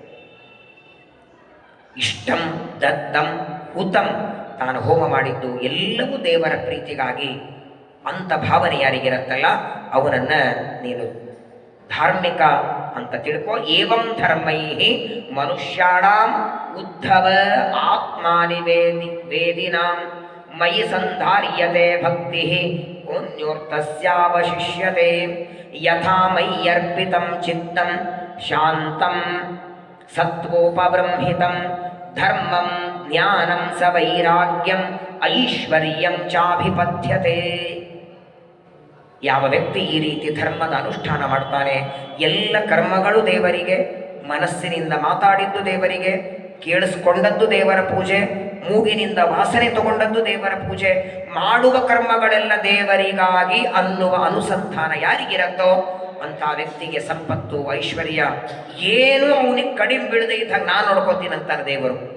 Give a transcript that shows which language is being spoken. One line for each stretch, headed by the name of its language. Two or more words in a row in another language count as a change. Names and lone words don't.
Sanskrit: ಇಷ್ಟಂ ದತ್ತಂ ಹುತಂ,
Kannada: ತಾನು ಹೋಮ ಮಾಡಿದ್ದು ಎಲ್ಲವೂ ದೇವರ ಪ್ರೀತಿಗಾಗಿ ಅಂತ ಭಾವನೆ ಯಾರಿಗಿರತ್ತಲ್ಲ, ಅವನನ್ನ ನೀನು ಧಾರ್ಮಿಕ ಅಂತ ತಿಳ್ಕೋ.
Sanskrit: ಏವಂ ಧರ್ಮೈಹಿ ಮನುಷ್ಯಾಣಾಂ ಉದ್ಧವ ಆತ್ಮಾನಿ ವೇದಿನಾಂ ಮಯಿ ಸಂಧಾರ್ಯತೆ ಭಕ್ತಿ ಪುಣ್ಯೋರ್ಥಸ್ಯಾವಶಿಷ್ಯತೆ. ಯಥಾ ಮಯ್ಯರ್ಪಿತಂ ಚಿತ್ತಂ ಶಾಂತಂ ಸತ್ವೋಪಬೃಂಹಿತಂ ಧರ್ಮಂ ಜ್ಞಾನಂ ಸ ವೈರಾಗ್ಯಂ ಐಶ್ವರ್ಯಂ ಚಾಭಿಪದ್ಯತೆ.
Kannada: ಯಾವ ವ್ಯಕ್ತಿ ಈ ರೀತಿ ಧರ್ಮದ ಅನುಷ್ಠಾನ ಮಾಡ್ತಾನೆ, ಎಲ್ಲ ಕರ್ಮಗಳು ದೇವರಿಗೆ, ಮನಸ್ಸಿನಿಂದ ಮಾತಾಡಿದ್ದು ದೇವರಿಗೆ, ಕೇಳಿಸ್ಕೊಂಡದ್ದು ದೇವರ ಪೂಜೆ, ಮೂಗಿನಿಂದ ವಾಸನೆ ತಗೊಂಡದ್ದು ದೇವರ ಪೂಜೆ, ಮಾಡುವ ಕರ್ಮಗಳೆಲ್ಲ ದೇವರಿಗಾಗಿ ಅನ್ನುವ ಅನುಸಂಧಾನ ಯಾರಿಗಿರತ್ತೋ ಅಂತ ವ್ಯಕ್ತಿಗೆ ಸಂಪತ್ತು, ಐಶ್ವರ್ಯ ಏನು ಅವನಿಗೆ ಕಡಿಮೆ ಬೀಳದೆ ಇದ್ದಾಗ ನಾನು ನೋಡ್ಕೋತೀನಿ ಅಂತಾರೆ ದೇವರು.